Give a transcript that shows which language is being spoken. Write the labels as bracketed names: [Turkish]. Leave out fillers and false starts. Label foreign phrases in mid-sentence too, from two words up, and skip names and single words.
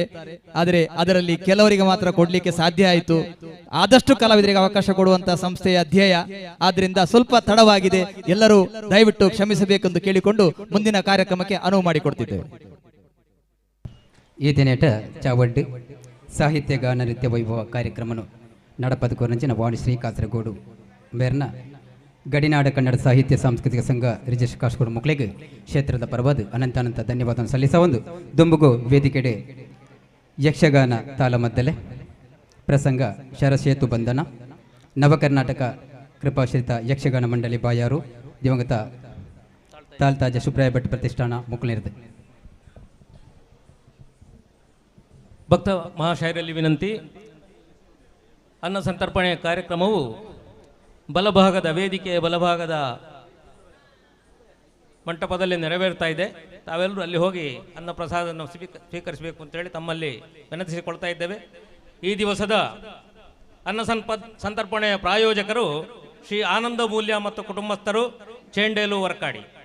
[Kannada] ಆದರೆ ಅದರಲ್ಲಿ ಕೆಲವರಿಗೆ ಮಾತ್ರ ಕೊಡ್ಲಿಕ್ಕೆ ಸಾಧ್ಯ ಆಯಿತು. ಆದಷ್ಟು ಕಲಾವಿದರಿಗೆ ಅವಕಾಶ ಕೊಡುವಂತಹ ಸಂಸ್ಥೆಯ ಧ್ಯೇಯ. ಆದ್ರಿಂದ ಸ್ವಲ್ಪ ತಡವಾಗಿದೆ, ಎಲ್ಲರೂ ದಯವಿಟ್ಟು ಕ್ಷಮಿಸಬೇಕೆಂದು ಕೇಳಿಕೊಂಡು ಮುಂದಿನ ಕಾರ್ಯಕ್ರಮಕ್ಕೆ ಅನುವು ಮಾಡಿಕೊಡ್ತಿದ್ದೇವೆ. [Tulu] ಈ ದಿನೇಟ ಚಾವಡ್ಡು ಸಾಹಿತ್ಯ ಗಾನ ನೃತ್ಯ ವೈಭವ ಕಾರ್ಯಕ್ರಮನು ನಡಪದ ಕೊರಂಚಿನ ವಾಣಿಶ್ರೀ ಕಾಸರಗೋಡು ಮೇರ್ನ ಗಡಿನಾಡ ಕನ್ನಡ ಸಾಹಿತ್ಯ ಸಾಂಸ್ಕೃತಿಕ ಸಂಘ ರಿಜೇಶ್ ಕಾಸರಗೋಡು ಮಕ್ಕಳಿಗೆ [Kannada] ಕ್ಷೇತ್ರದ ಪರವಾದ ಅನಂತ ಧನ್ಯವಾದವನ್ನು [Tulu] ಸಲ್ಲಿಸವೊಂದು ದುಂಬುಗು ವೇದಿಕೆಡೆ ಯಕ್ಷಗಾನ ತಾಳಮದ್ದಲೆ ಪ್ರಸಂಗ ಶರಸೇತು ಬಂಧನ ನವಕರ್ನಾಟಕ ಕೃಪಾಶ್ರಿತ ಯಕ್ಷಗಾನ ಮಂಡಳಿ ಬಾಯಾರು ದಿವಂಗತ ತಾಲ್ತಾಜ ಸುಬ್ರಾಯ ಭಟ್ ಪ್ರತಿಷ್ಠಾನ ಮುಕ್ಕಳಿರದೆ. [Kannada] ಭಕ್ತ ಮಹಾಶಯರಲ್ಲಿ ವಿನಂತಿ. ಅನ್ನ ಸಂತರ್ಪಣೆ ಕಾರ್ಯಕ್ರಮವು ಬಲಭಾಗದ ವೇದಿಕೆಯ ಬಲಭಾಗದ ಮಂಟಪದಲ್ಲಿ ನೆರವೇರ್ತಾ ಇದೆ. ತಾವೆಲ್ಲರೂ ಅಲ್ಲಿ ಹೋಗಿ ಅನ್ನ ಪ್ರಸಾದವನ್ನು ಸ್ವೀಕರಿಸಬೇಕು ಅಂತೇಳಿ ತಮ್ಮಲ್ಲಿ ವಿನಂತಿಸಿಕೊಳ್ತಾ ಇದ್ದೇವೆ. ಈ ದಿವಸದ ಅನ್ನ ಸಂತರ್ಪಣೆಯ ಪ್ರಾಯೋಜಕರು ಶ್ರೀ ಆನಂದ ಮೂಲ್ಯ ಮತ್ತು ಕುಟುಂಬಸ್ಥರು, ಚೇಂಡೇಲು ವರ್ಕಾಡಿ.